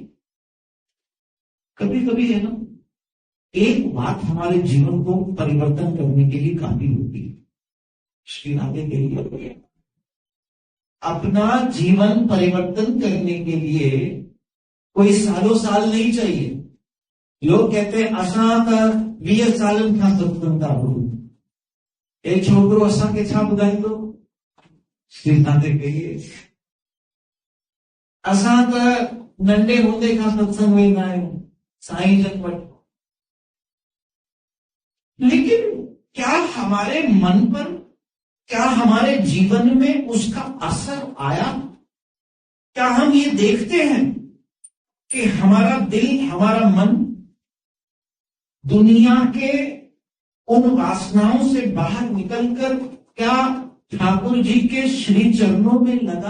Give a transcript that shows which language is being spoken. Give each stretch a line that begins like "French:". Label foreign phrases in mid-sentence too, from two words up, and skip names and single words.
Hindi: कभी कभी है ना, एक बात हमारे जीवन को परिवर्तन करने के लिए काफी होती है। श्री राधे के लिए अपना जीवन परिवर्तन करने के लिए कोई सालों साल नहीं चाहिए। लोग कहते हैं
Sindhi: असां त 20 सालन खां सत्संग था गुरु, एक छोकरो असां के छा ॿुधाईंदो? श्री राधे कहिए असां त नंढे हूंदे खां सत्संग वेंदा आहियूं, साईं जन वटि।
Hindi: लेकिन क्या हमारे मन पर, क्या हमारे जीवन में उसका असर आया? क्या हम ये देखते हैं कि हमारा दिल, हमारा मन दुनिया के उन वासनाओं से बाहर निकलकर क्या ठाकुर जी के श्री चरणों में लगा?